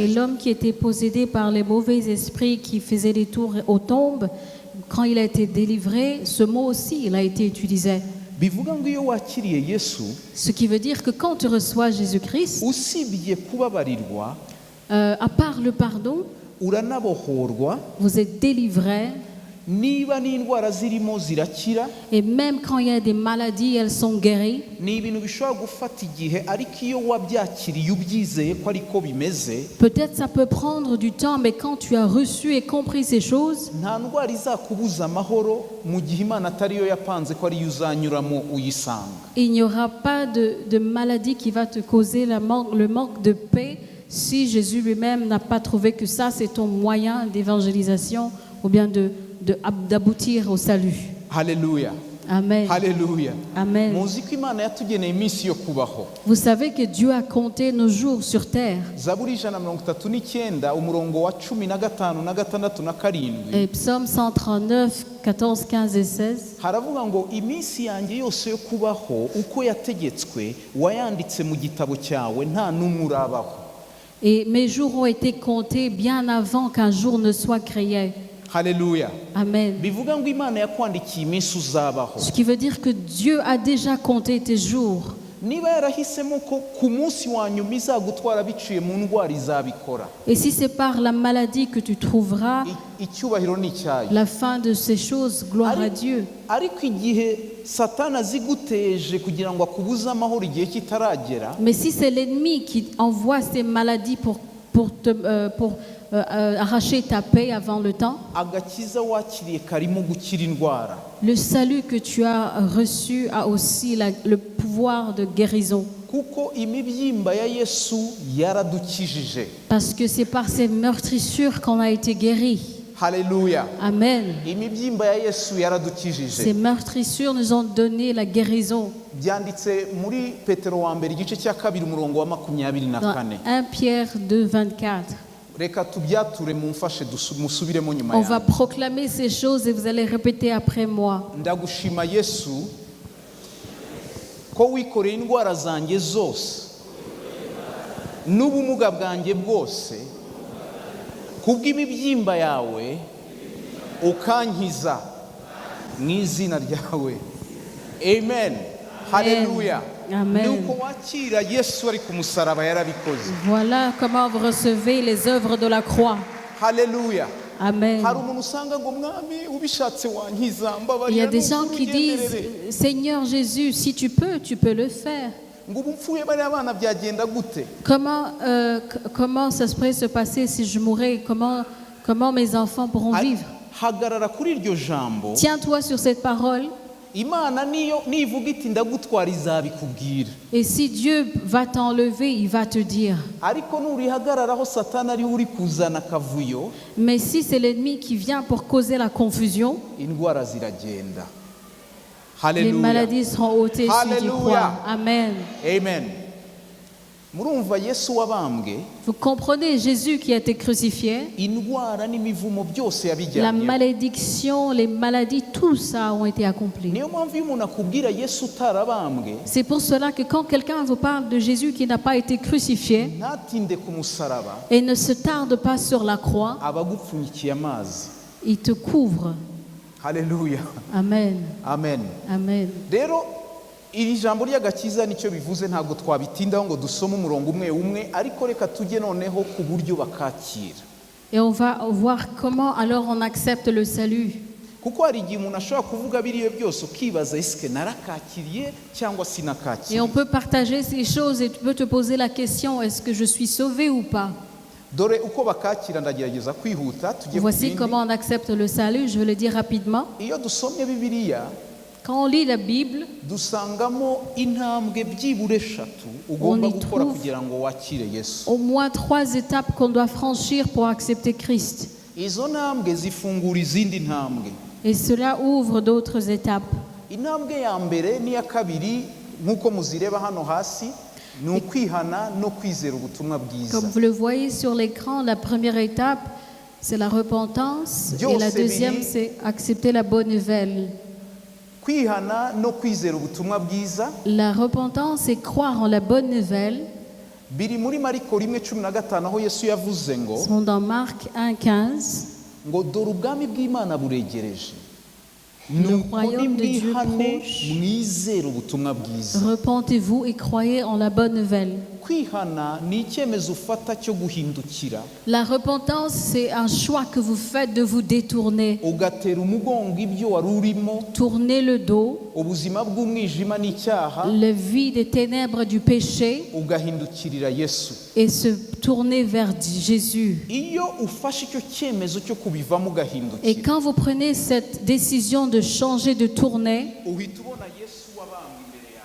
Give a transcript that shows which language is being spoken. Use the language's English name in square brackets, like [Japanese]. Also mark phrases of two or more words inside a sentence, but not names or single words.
[French] Et l'homme qui était possédé par les mauvais esprits qui faisait des tours aux tombes, quand il a été délivré, ce mot aussi il a été utilisé. [Kinyarwanda] Bivuga ngo iyo wakiriye Yesu, [French] Ce qui veut dire que quand tu reçois Jésus-Christ, [Kinyarwanda] usibye kubabarirwa, [French] à part le pardon, [Kinyarwanda] uranabohorwa, [French] vous êtes délivré. [Kinyarwanda] niba n'indwara zirimo zirakira. [French] Et même quand il y a des maladies, elles sont guéries. [Kinyarwanda] Ni ibintu bishobora gufata igihe, ariko iyo wabyakiriye ubyizeye ko ariko bimeze, [French] Peut-être ça peut prendre du temps, mais quand tu as reçu et compris ces choses, [Kinyarwanda] nta ndwara izakubuza amahoro mu gihe Imana atariyo yapanze ko ariyo uzanyuramo uyisanga. [French] il n'y aura pas de maladie qui va te causer le manque de paix si Jésus lui-même n'a pas trouvé que ça, c'est ton moyen d'évangélisation ou bien d'aboutir au salut. [Kinyarwanda] Haleluya. Amen. Haleluya. Amen. Muzi ko Imana yatugeneye iminsi yo kubaho. [French] Vous savez que Dieu a compté nos jours sur terre. [Kinyarwanda] Zaburi 139 umurongo wa 15 na 6 na 7. [French] Et Psaume 139, 14, 15 et 16. [Kinyarwanda] Haravuga ngo iminsi yanjye yose yo kubaho uko yategetswe wayanditse mu gitabo cyawe, nta n'umwe urabaho. [French] Et mes jours ont été comptés bien avant qu'un jour ne soit créé. [Kinyarwanda] Haleluya. Amen. Bivuga ngo Imana yakwandikiye iminsi uzabaho. [French] Ce qui veut dire que Dieu a déjà compté tes jours. [Kinyarwanda] Niba yarahisemo ko ku munsi wa nyuma izagutwara biciye mu ndwara izabikora. [French] Et si c'est par la maladie que tu trouveras [Kinyarwanda] Icyubahiro ni icyayo. [French] la fin de ces choses, gloire à Dieu. [Kinyarwanda] Ariko igihe Satani aziguteje kugira ngo akubuze amahoro igihe kitaragera, [French] Mais si c'est l'ennemi qui envoie ces maladies pour arracher ta paix avant le temps, [Kinyarwanda] agakiza wakiriye karimo gukira indwara. [French] le salut que tu as reçu a aussi le pouvoir de guérison. [Kinyarwanda] Kuko imibyimba ya Yesu yaradukijije. [French] Parce que c'est par ces meurtrissures qu'on a été guéris. [Kinyarwanda] Haleluya. Amen. Imibyimba ya Yesu [French] Ces [Kinyarwanda] yaradukijije. [French] meurtrissures nous ont donné la guérison. [Kinyarwanda] Byanditse muri Petero wa mbere igice cya 2 umurongo wa 24. [French] Dans 1 Pierre 2, 24. [Kinyarwanda] Reka tubyature mumfashe musubiremo nyuma [French] On va [Kinyarwanda] yanjye. [French] proclamer ces choses et vous allez répéter après moi. [Kinyarwanda] Ndagushima Yesu ko wikoreye indwara zanjye zose n'ubumuga bwanjye bwose kubw'imibyimba yawe ukankiza mu izina ryawe. Amen. Haleluya. Amen. Nuko wakira Yesu ari ku musaraba yarabikoze. [French] Voilà comment vous recevez les œuvres de la croix. [Kinyarwanda] Haleluya. Amen. Hari umuntu usanga ngo mwami ubishatse wankiza [French] Il y [Kinyarwanda] mbabarira. [French] a des gens qui disent, Seigneur Jésus, si tu peux le faire. [Kinyarwanda] ngo ubupfuye bari abana byagenda gute? [French] Comment ça pourrait se passer si je mourais? Comment mes enfants pourront vivre? [Kinyarwanda] Hagarara kuri iryo jambo. [French] Tiens-toi sur cette parole. [Kinyarwanda] Imana nivuga iti ndagutwara izabikubwira. [French] Et si Dieu va t'enlever, il va te dire. [Kinyarwanda] Ariko nurihagararaho Satani ari uri kuzana kavuyo, [French] Mais si c'est l'ennemi qui vient pour causer la confusion, [Kinyarwanda] indwara ziragenda. [French] les [Kinyarwanda] Haleluya. [French] maladies seront ôtées si tu Alléluia. crois. [Kinyarwanda] Amen. Amen. murumva Yesu wabambwe [French] Vous comprenez, Jésus qui a été crucifié, [Kinyarwanda] indwara n'imivumo byose [French] la [Kinyarwanda] yabijyanye. [French] malédiction, les maladies, tout ça ont été accomplis. [Kinyarwanda] Niyo mpamvu iyo umuntu akubwira Yesu utarabambwe [French] C'est pour cela que quand quelqu'un vous parle de Jésus qui n'a pas été crucifié [Kinyarwanda] ntatinde ku musaraba [French] et ne se tarde pas sur la croix, [Kinyarwanda] aba agupfunyikiye amazi. [French] il te couvre. [Kinyarwanda] Haleluya, Amen. amen. Amen. Rero iri jambo ry'agakiza nicyo bivuze, ntabwo twabitindaho ngo dusome umurongo umwe umwe, ariko reka tujye noneho ku buryo bakakira. [French] Et on va voir comment alors on accepte le salut. [Kinyarwanda] Kuko hari igihe umuntu ashobora kuvuga biriya byose ukibaza isike narakakiriye cyangwa [French] Et [Kinyarwanda] sinakakiriye. [French] on peut partager ces choses et tu peux te poser la question, est-ce que je suis sauvé ou pas? [Kinyarwanda] Dore uko bakakira, ndagerageza kwihuta tujye ku [French] Voici [Kinyarwanda] bindi. [French] comment on accepte le salut, je vais le dire rapidement. [Kinyarwanda] Iyo dusomye Bibiliya [French] Quand on lit la Bible, [Kinyarwanda] dusangamo intambwe byibura eshatu ugomba [French] On y [Kinyarwanda] gukora [French] trouve [Kinyarwanda] kugira ngo wakire Yesu. [French] au moins 3 étapes qu'on doit franchir pour accepter Christ. [Kinyarwanda] Izo ntambwe zifungura izindi ntambwe. [French] Et cela ouvre d'autres étapes. [Kinyarwanda] Intambwe ya mbere n'iya kabiri nk'uko muzireba hano hasi ni ukwihana no kwizera ubutumwa bwiza. [French] Comme vous le voyez sur l'écran, la première étape, c'est la repentance. Et la deuxième, c'est accepter la bonne nouvelle. [Kinyarwanda] Kwihana no kwizera ubutumwa bwiza [French] La repentance, c'est croire en la bonne nouvelle. [Kinyarwanda] biri muri Mariko 1:15 aho Yesu yavuze ngo [French] Sont dans Marc 1,15. [Kinyarwanda] ngo dore ubwami bw'Imana buregereje. [French] Le [Kinyarwanda] Nuko [French] royaume de Dieu [Kinyarwanda] nimwihane [French] proche. [Kinyarwanda] mwizere ubutumwa bwiza. [French] Repentez-vous et croyez en la bonne nouvelle. [Kinyarwanda] Kwihana ni icyemezo ufata cyo guhindukira [French] La repentance, c'est un choix que vous faites de vous détourner. [Kinyarwanda] ugatera umugongo ibyo wari urimo, [French] Tournez le dos, [Kinyarwanda] ubuzima bw'umwijima n'icyaha, [French] la vie des ténèbres du péché [Kinyarwanda] ugahindukirira Yesu. [French] et se tourner vers Jésus. [Kinyarwanda] Iyo ufashe icyo cyemezo cyo kubivamo [French] Et [Kinyarwanda] ugahindukira, [French] quand vous prenez cette décision de changer, de tourner, [Kinyarwanda] uhita ubona Yesu wabambwe imbere yawe.